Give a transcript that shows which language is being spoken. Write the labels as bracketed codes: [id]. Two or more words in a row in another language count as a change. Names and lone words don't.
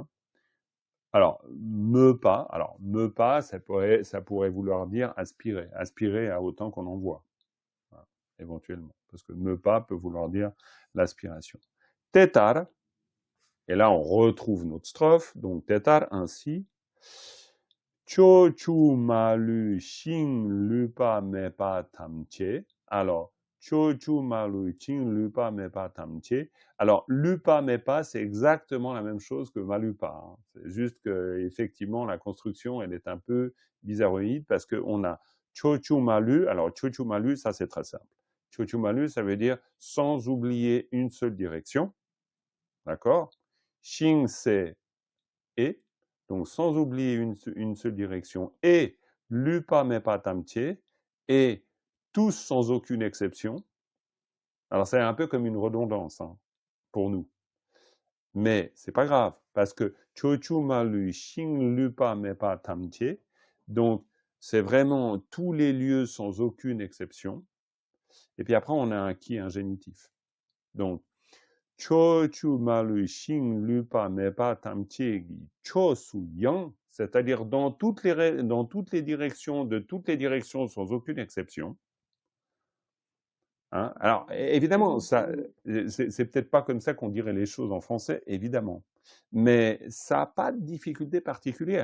[fr] Alors, [bo] མེད་པ, [fr] ça pourrait vouloir dire aspirer à autant qu'on en voit, voilà, éventuellement, parce que [bo] མེད་པ [fr] peut vouloir dire l'aspiration. Tétar, et là on retrouve notre strophe, donc tétar ainsi. [bo] ཕྱོགས་བཅུ་མ་ལུས་ཞིང་ལུས་པ་མེད་པ་ཐམས་ཅད. Alors, ཕྱོགས་བཅུ་མ་ལུས་ཞིང་ལུས་པ་མེད་པ་ཐམས་ཅད. [fr] Alors, [bo] ལུས་པ་མེད་པ, [fr] c'est exactement la même chose que [bo] མ་ལུས་པ. [fr] Hein. C'est juste que, effectivement, la construction, elle est un peu bizarroïde parce qu'on a [bo] ཕྱོགས་བཅུ་མ་ལུས. Alors, ཕྱོགས་བཅུ་མ་ལུས, [fr] ça c'est très simple. [bo] ཕྱོགས་བཅུ་མ་ལུས, [fr] ça veut dire sans oublier une seule direction. D'accord? Xing, c'est et. Donc, sans oublier une seule direction, et [bo] ལུས་པ་མེད་པ་ཐམས་ཅད, [fr] et tous sans aucune exception. Alors, c'est un peu comme une redondance hein, pour nous. Mais c'est pas grave, parce que [bo] ཕྱོགས་བཅུ་མ་ལུས་ཞིང་ལུས་པ་མེད་པ་ཐམས་ཅད, [fr] donc c'est vraiment tous les lieux sans aucune exception. Et puis après, on a un qui, un génitif. Donc, [bo] ཕྱོགས་བཅུ་མ་ལུས་ཞིང་ལུས་པ་མེད་པ་ཐམས་ཅད་ཕྱོགས་སུ་ཡང, [fr] c'est-à-dire dans toutes les directions, de toutes les directions sans aucune exception. Hein? Alors, évidemment, ça, c'est peut-être pas comme ça qu'on dirait les choses en français, évidemment. Mais ça n'a pas de difficulté particulière.